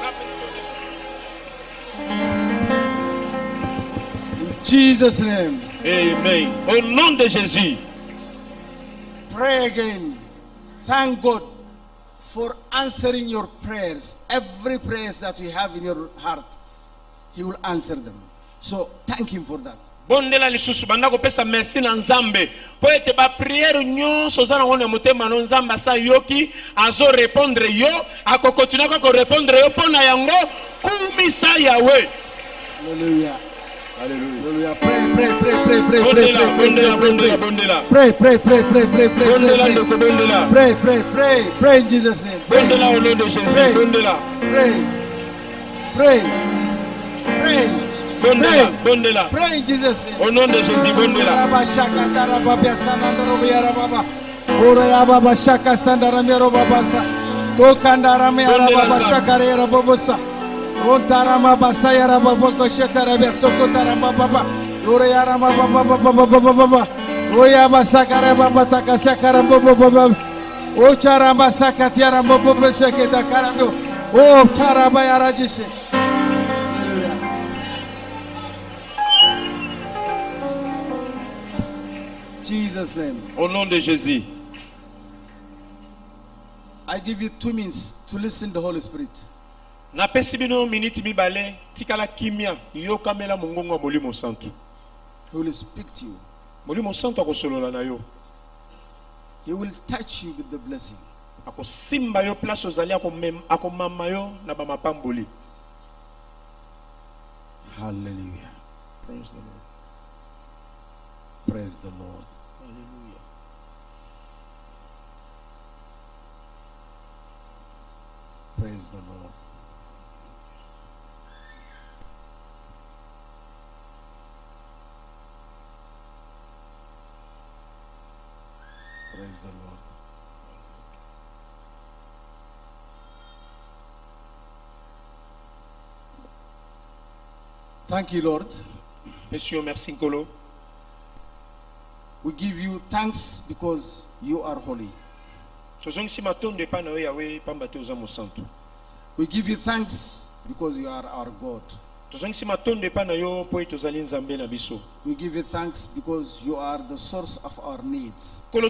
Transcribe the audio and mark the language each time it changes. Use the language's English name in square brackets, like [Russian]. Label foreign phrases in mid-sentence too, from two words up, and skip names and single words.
[English] In Jesus' name. [French] Amen. Au nom de Jésus. [English] Pray again. Thank God for answering your prayers. Every prayer that you have in your heart, He will answer them. So thank Him for that. [Lingala] Bondela lisusu bandako pesa merci na nzambe po ete ba prière nyonso za na ngone motema no nzamba sa yoki azo répondre yo akokotuna ko répondre yo pona yango kumisa yawe. [English] Hallelujah. [French] Alléluia. [English] Pray. Pray in Jesus' name. Pray in Jesus' name. [French] Au nom de Jésus, Ontarama basaya baba shetara besoko tarama baba ore yarama baba oya basakara baba takashakara baba o charama sakatiara baba sheketa karando o taraba yarajise. [English] Hallelujah. Jesus name. [French] Au nom de Jésus. [English] I give you 2 minutes to listen to the Holy Spirit. [Lingala] Na pesi bino minute mibale tikala kimia yokamela mongongo molimo santu. [English] He will speak to you. [Lingala] Molimo santu akosolola na yo. [English] He will touch you with the blessing. [Lingala] Akosimba yo place ozali akomama yo na ba mapamboli. [English] Hallelujah. Praise the Lord. Praise the Lord. Hallelujah. Praise the Lord. Praise the Lord. Thank you, Lord. [French] Monsieur, merci Nkolo. [English] We give you thanks because you are holy. We give you thanks because you are our God. We give you thanks because you are the source of our needs.